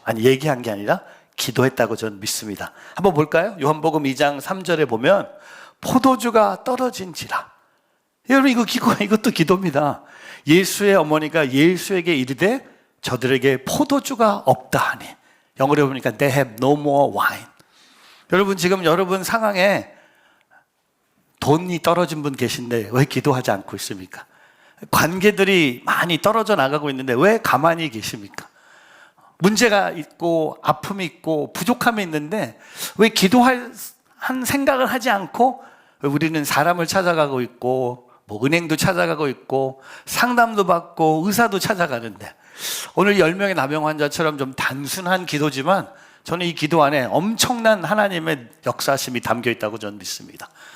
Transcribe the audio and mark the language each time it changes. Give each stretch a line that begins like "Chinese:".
Korean: 아니, 얘기한 게 아니라 기도했다고 저는 믿습니다. 한번 볼까요? 요한복음 2장 3절에 보면 포도주가 떨어진지라. 여러분, 이것도 기도입니다. 예수의 어머니가 예수에게 이르되 저들에게 포도주가 없다 하니. 영어로 보니까
English: they have no more wine.
Korean: 여러분, 지금 여러분 상황에 돈이 떨어진 분 계신데 왜 기도하지 않고 있습니까? 관계들이 많이 떨어져 나가고 있는데 왜 가만히 계십니까? 문제가 있고 아픔이 있고 부족함이 있는데 왜 기도할 한 생각을 하지 않고 우리는 사람을 찾아가고 있고 뭐 은행도 찾아가고 있고 상담도 받고 의사도 찾아가는데 오늘 10명의 나병 환자처럼 좀 단순한 기도지만 저는 이 기도 안에 엄청난 하나님의 역사심이 담겨 있다고 저는 믿습니다.